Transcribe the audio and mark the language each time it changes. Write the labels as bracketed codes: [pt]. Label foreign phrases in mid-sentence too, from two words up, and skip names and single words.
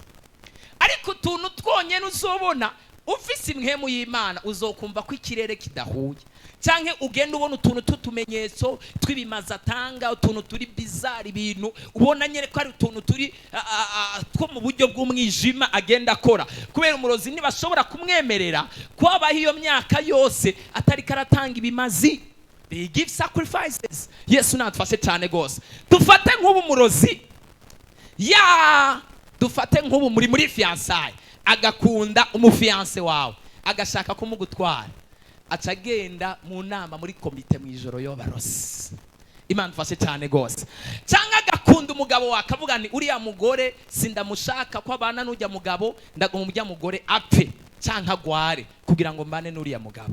[rn] Ariko tuntu twonyene uzobona ufise imhemu y'Imana, uzokumva ko ikirere kidahuye, canke ugenda ubona utuntu tutumenyetso twibimaza atanga, utuntu turi bizarre, ibintu ubona nyere ko ari utuntu turi two mu buryo bw'umwijima agenda akora. Kubera umurozi ntibashobora kumwemerera kwabaho iyo myaka yose atari karatanga ibimazi. [en] They give sacrifices. [rn] Yesu natufashe cyane gose. Dufate nk'ubu murozi, dufate nk'ubu muri fiançailles, agakunda umufiance wawe, agashaka kumugutwara, acagenda mu nama muri komite mu ijoro y'abarozi. Imana dufashe cyane gose. Cyangwa agakunda umugabo wawe akavuga ni uriya mugore sindamushaka ko abana n'ujya mugabo, ndagomba umujya mugore apfe cyangwa agware kugira ngo mbane n'uriya mugabo.